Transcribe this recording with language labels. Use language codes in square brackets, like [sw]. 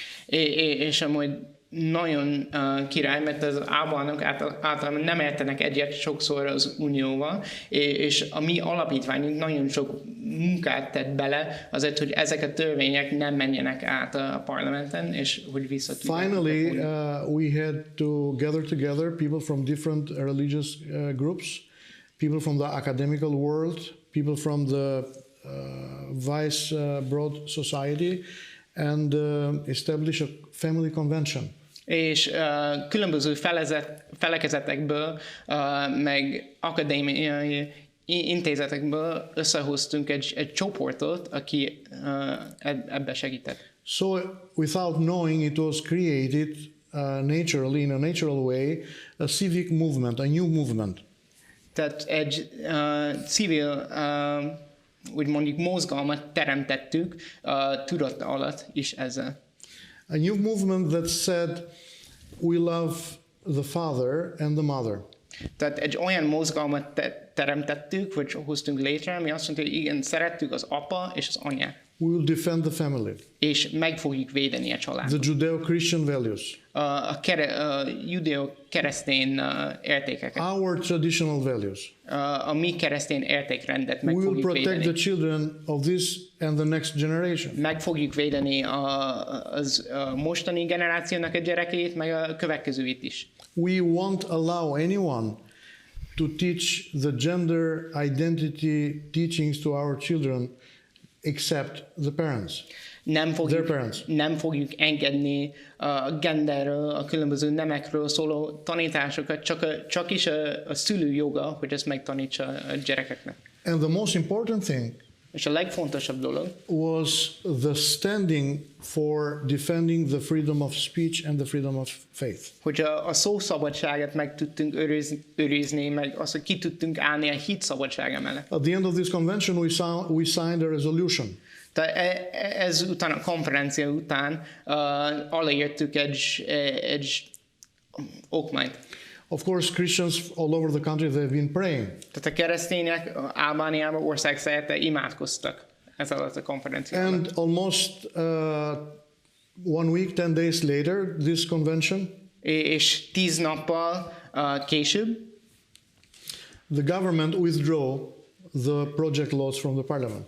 [hu] És amúgy nagyon király, mert az albánok általában nem értenek egyet sokszor az Unióval, és a mi alapítványunk nagyon sok munkát tett bele azért, hogy ezek a törvények nem menjenek át a parlamenten, és hogy visszatudják. [en] Finally, we had to gather together people from different religious groups, people from the academical world, people from the vice broad society, and establish a family convention. [hu] És különböző felekezetekből, meg akadémiai intézetekből összehoztunk egy csoportot, aki ebbe segített. [en] So without knowing, it was created naturally, in a natural way, a civic movement, a new movement. [hu] Tehát egy civil, úgy mondjuk mozgalmat teremtettük tudat alatt is ezzel. [en] A new movement that said, we love the father and the mother. [hu] Tehát egy olyan mozgalmat teremtettük, vagy hoztunk létre, ami azt mondta, hogy igen, szerettük az apa és az anyát. [en] We will defend the family. [hu] És meg fogjuk védeni a családot. [en] The Judeo-Christian values. [hu] A judeo-keresztény értékeket. [en] Our traditional values. [hu] A mi keresztény értékrendet meg [en] We will [hu] fogjuk [en] protect [hu] védeni. [en] the children of this and the next generation. [hu] Meg fogjuk védeni a mostani generációnak a gyerekét, meg a következőit is. [en] We won't allow anyone to teach the gender identity teachings to our children except the parents. [hu] Nem fogjuk engedni a genderről, a különböző nemekről szóló tanításokat, csak is a szülő joga, hogy ezt megtanítsa a gyerekeknek. [en] And the most important thing [hu] És a legfontosabb dolog [en] was the standing for defending the freedom of speech and the freedom of faith. [hu] Hogy a szószabadságot meg tudtunk őrizni, meg azt, hogy ki tudtunk állni a hit szabadsága mellett. [en] At the end of this convention, we signed a resolution. [hu] Ez után, a konferencia után aláírtuk egy okmányt. [en] Of course, Christians all over the country, they've been praying. [hu] Tehát a keresztények Albániában országszerte imádkoztak ez alatt a konferencia alatt. [en] And almost 1 week, 10 days later, this convention, [hu] és 10 nappal később [en] the government withdrew the project laws from the parliament.